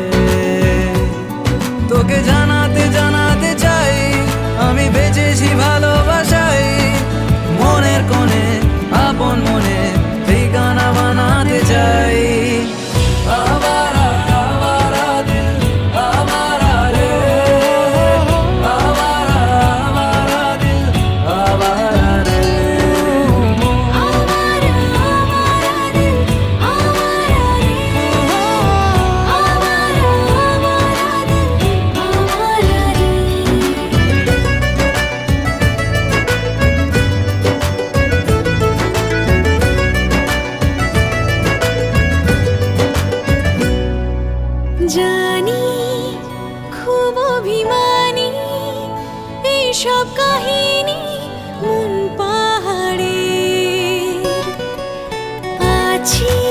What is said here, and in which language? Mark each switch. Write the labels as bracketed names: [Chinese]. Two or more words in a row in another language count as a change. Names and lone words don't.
[Bangla] তোকে জানাতে জানাতে চাই আমি বেঁচেছি ভালোবাসাই, মনের কোণে আপন মনে ঠিকানা বানাতে চাই। [Hindi] आवारा आवारा दिल आवारा रे, आवारा आवारा दिल आवारा रे। आवारा आवारा दिल आवारा रे, आवारा आवारा दिल आवारा रे। [Bangla] জানি খুব অভিমানী এইসব কাহিনী মন পাহাড়ে, আছি